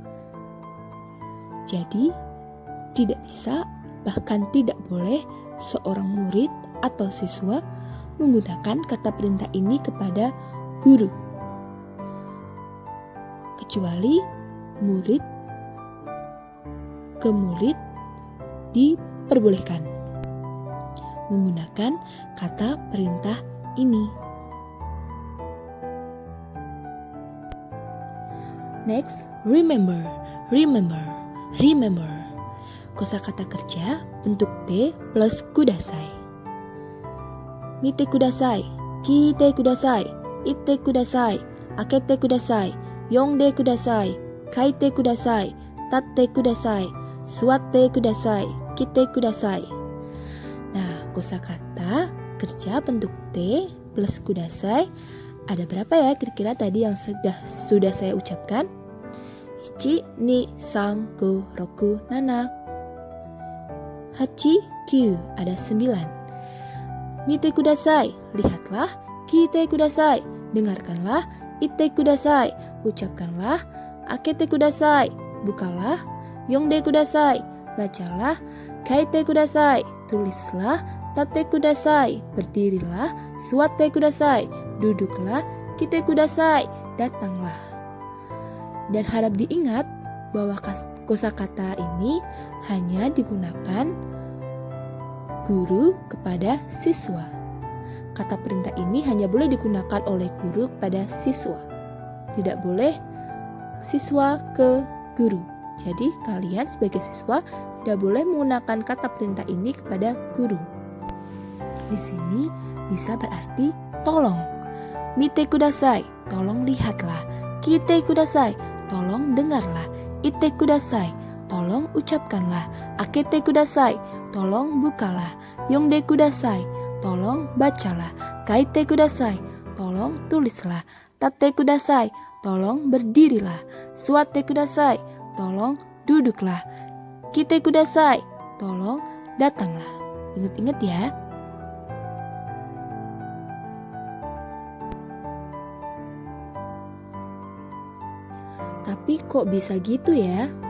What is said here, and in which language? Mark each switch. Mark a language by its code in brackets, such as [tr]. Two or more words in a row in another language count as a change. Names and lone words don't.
[id] Jadi, tidak bisa, bahkan tidak boleh seorang murid atau siswa menggunakan kata perintah ini kepada guru. Kecuali murid ke murid diperbolehkan menggunakan kata perintah ini. [en] Next, remember, remember, remember. [id] Kosakata kerja bentuk T plus kudasai. [ja] 見てください、聞いてください、言ってください、開けてください、読んでください、書いてください、立ってください、座ってください、来てください. [id] Nah, kosakata kerja bentuk T plus kudasai ada berapa ya kira-kira tadi yang sudah saya ucapkan? 1, 2, 3, 5, 6, 7, 8, 9 ada 9. [ja] 見てください, [id] lihatlah. [ja] 聞いてください, [id] dengarkanlah. [ja] 言ってください, [id] ucapkanlah. [ja] 開けてください, [id] bukalah. [ja] 読んでください, [id] bacalah. [ja] 書いてください, [id] tulislah. [ja] 立ってください, [id] berdirilah. [ja] 座ってください, [id] duduklah. [ja] 来てください, [id] datanglah. Dan harap diingat bahwa kosakata ini hanya digunakan guru kepada siswa. Kata perintah ini hanya boleh digunakan oleh guru kepada siswa. Tidak boleh siswa ke guru. Jadi kalian sebagai siswa tidak boleh menggunakan kata perintah ini kepada guru. Di sini bisa berarti tolong. [ja] 見てください, [id] tolong lihatlah. [ja] 聞いてください, [id] tolong dengarlah. [ja] 言ってください, [id] tolong ucapkanlah. [ja] 開けてください, [id] tolong bukalah. [ja] 読んでください, [id] tolong bacalah. [ja] 書いてください, [id] tolong tulislah. [ja] 立ってください, [id] tolong berdirilah. [ja] 座ってください, [id] tolong duduklah. [ja] 来てください, [id] tolong datanglah. Ingat-ingat ya. Tapi kok bisa gitu ya?